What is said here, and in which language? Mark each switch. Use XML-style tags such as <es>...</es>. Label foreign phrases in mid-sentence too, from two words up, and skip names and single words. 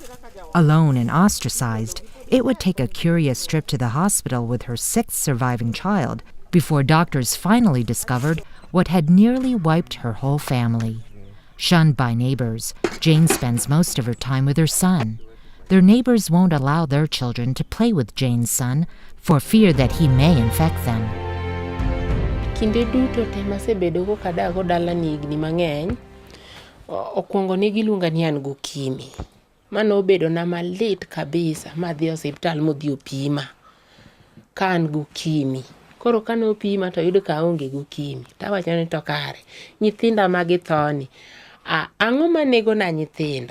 <en>Alone and ostracized, it would take a curious trip to the hospital with her 6th surviving child before doctors finally discovered what had nearly wiped her whole family. Shunned by neighbors, Jane spends most of her time with her son. Their neighbors won't allow their children to play with Jane's son for fear that he may infect them.</en> <luo>Kinde duto te masebedo go kadago dala ni higni mang'eny, okwongo ne giluonga ni an gokimi. Mano obedo na malit kabisa madhi hospital modhi opima ka an gokimi. Koro kane opima to yudo ka aonge gokimi. Tawacho ni to kare, nyithinda magithoni, ang'o manego na nyithindo?</luo>